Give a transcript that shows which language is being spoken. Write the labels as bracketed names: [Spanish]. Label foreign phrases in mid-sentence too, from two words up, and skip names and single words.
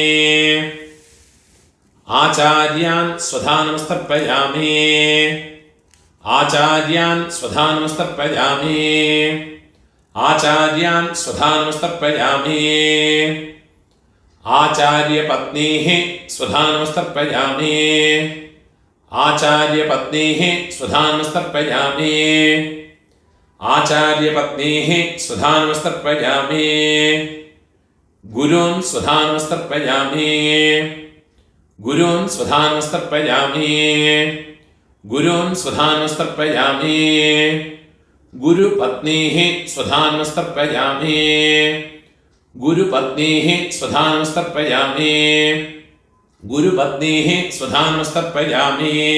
[Sanskrit] ആചാര്യാൻ സ്വധാനമസ്തർപ്പയാമി ആചാര്യാൻ സ്വധാനമസ്തർപ്പയാമി ആചാര്യാൻ സ്വധാനമസ്തർപ്പയാമി ആചാര്യപത്നീഃ സ്വധാനമസ്തർപ്പയാമി ആചാര്യപത്നീഃ സ്വധാനമസ്തർപ്പയാമി ആചാര്യപത്നീഃ സ്വധാനമസ്തർപ്പയാമി ഗുരുൻ സ്വധാനമസ്തർപ്പയാമി गुरून् स्वधानमस्तर्पयामि गुरून् स्वधानमस्तर्पयामि गुरुपत्नीः स्वधानमस्तर्पयामि गुरुपत्नीः स्वधानमस्तर्पयामि गुरुपत्नीः स्वधानमस्तर्पयामि